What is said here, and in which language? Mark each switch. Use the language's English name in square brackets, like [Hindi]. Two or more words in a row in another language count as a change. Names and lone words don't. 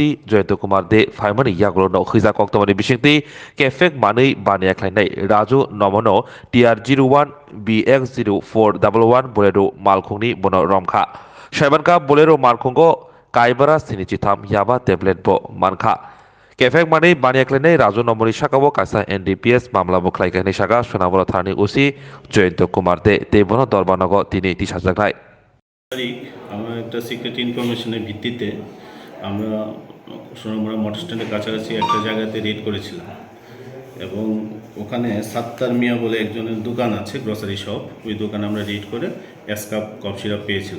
[Kok Borok] जयंत कुमार दे फाइमानि यागलो न खैजा कक्तमानि बिसिंति केफेक मानि बानिया खालायनाय राजु नमनो TR01 BX0411 बोलेरो मालखुंनि बनो रमखा साबानका बोलेरो मालखुंगो काइबारा सिनिचिथाम याबा टेब्लेट बो मानखा केफेक मानि बानियाख्लायनाय राजु नम्बरनि साकाबो कासा NDPS मामला बुख्लायगायनाय सागा सोनामुरा थानानि उसी जयंत कुमार दे देबनो दरबानगो तिनि तिसाजागनाय [Bangla] তারিখ আমরা একটা [English] secret information [Bangla] ভিত্তিতে আমরা সোনামুড়া [English] motor stand [Bangla] কাছাকাছি একটা জায়গাতে রেড করেছিলাম এবং ওখানে সাত্তার মিয়া বলে একজনের দোকান আছে [English] grocery shop, [Bangla] ওই দোকানে আমরা রেড করে এসকাপ [English] cough syrup [Bangla] পেয়েছিলাম।